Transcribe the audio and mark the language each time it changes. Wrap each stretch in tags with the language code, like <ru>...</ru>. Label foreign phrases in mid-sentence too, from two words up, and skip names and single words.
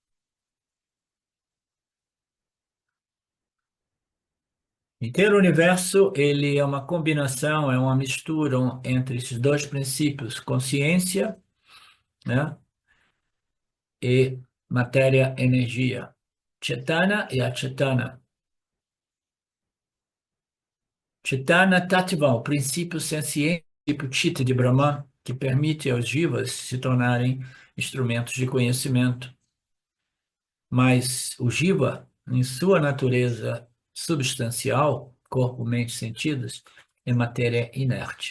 <pt>Inteiro universo, ele é uma combinação, é uma mistura entre esses dois princípios, consciência, né, e matéria-energia. Chetana e achetana.</pt> <sa>चेतन तत्त्व,</sa> <pt>o princípio senciente, tipo Chitta de Brahman, que permite aos jivas se tornarem instrumentos de conhecimento. Mas o jiva, em sua natureza substancial, corpo, mente, sentidos, é matéria inerte.</pt>